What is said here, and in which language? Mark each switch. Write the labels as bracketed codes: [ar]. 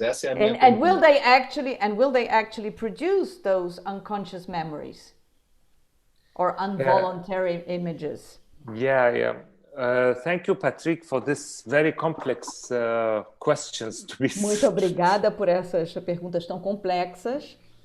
[pt] Essa é a minha [en] and will they actually produce those unconscious memories or involuntary images? Yeah. Thank you, Patrick, for this very complex questions. [pt] Muito obrigada por essas perguntas tão complexas.